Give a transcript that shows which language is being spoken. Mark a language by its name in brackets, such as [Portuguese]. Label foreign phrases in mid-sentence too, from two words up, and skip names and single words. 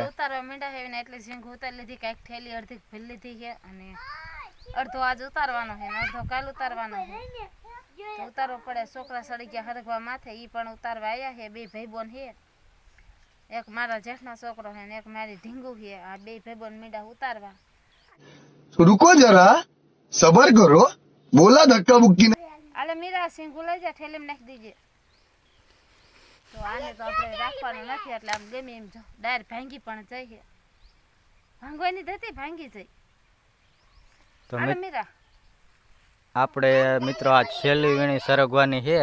[Gujarati] ઉતારવા માંડ્યા છે ને એટલે સિંગ ઉતારી લીધી, કાંઈક થેલી અડધી ભરી લીધી છે અને અડધો આજ ઉતારવાનો છે ને અડધો કાલ ઉતારવાનો છે. તો ઉતારવો પડે. છોકરા સડી ગયા હરગવા માથે, એ પણ ઉતારવા આવ્યા છે. બે ભાઈબોન છે, એક મારા જેઠનો છોકરો છે ને એક મારી ઢીંગુ છે. આ બે ભાઈબોન મીંડા ઉતારવા. [Hindi] रुको जरा सबर करो, बोला धक्का मुक्की [Gujarati] આલે મીરા સિંગુ લઈ જા, ઠેલીમાં નાખી દીજે. તો આને તો આપણે રાખવાનું નથી એટલે આમ ગમે એમ જો ડાયર ભાંગી પણ જાય છે. ભાંગવાની થતી ભાંગી જાય. તો આલે મીરા આપણે મિત્રો આ છેલ્લી વીણી સરગવાની છે.